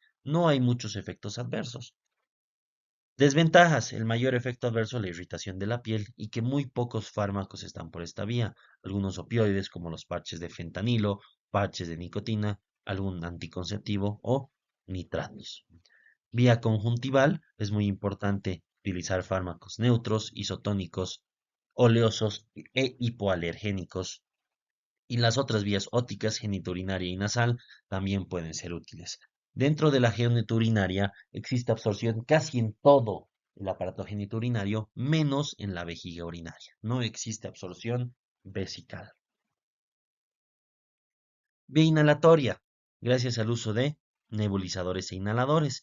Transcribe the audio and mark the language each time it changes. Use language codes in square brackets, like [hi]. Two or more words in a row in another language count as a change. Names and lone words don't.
[es] No hay muchos efectos adversos. Desventajas: el mayor efecto adverso, la irritación de la piel, y que muy pocos fármacos están por esta vía. Algunos opioides como los parches de fentanilo, parches de nicotina, algún anticonceptivo o nitratos. Vía conjuntival: es muy importante utilizar fármacos neutros, isotónicos, oleosos e hipoalergénicos. Y las otras vías ópticas, genitourinaria y nasal, también pueden ser útiles. Dentro de la genitourinaria existe absorción casi en todo el aparato genitourinario, menos en la vejiga urinaria. No existe absorción vesical. Vía inhalatoria, gracias al uso de nebulizadores e inhaladores.